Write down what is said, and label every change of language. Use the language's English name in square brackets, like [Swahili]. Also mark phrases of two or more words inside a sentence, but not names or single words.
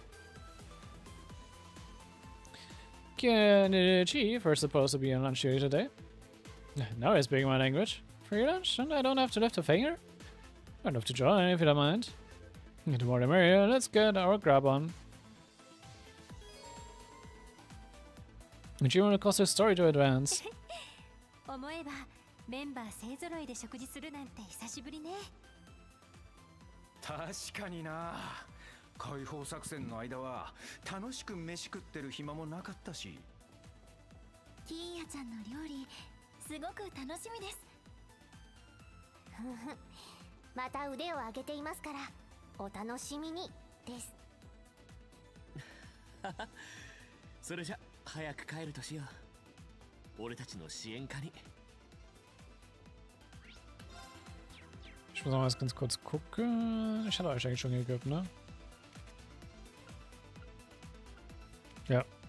[English] The chief are supposed to be on lunch here today. Now he's speaking my language. Free lunch, and I don't have to lift a finger? I'd love to join if you don't mind. The more the merrier, let's get our grab on. And you want to cause your story to advance. [Japanese] 思えばメンバー勢揃いで食事するなんて久しぶりね。確かにな。解放作戦の間は楽しく飯食ってる暇もなかったし。キーヤちゃんの料理すごく楽しみです。また腕を上げていますからお楽しみにです。それじゃ早く帰るとしよう。俺たちの支援課に。 [German] Ich muss noch mal ganz kurz gucken. Ich hatte euch eigentlich schon gegeben, ne? Ja.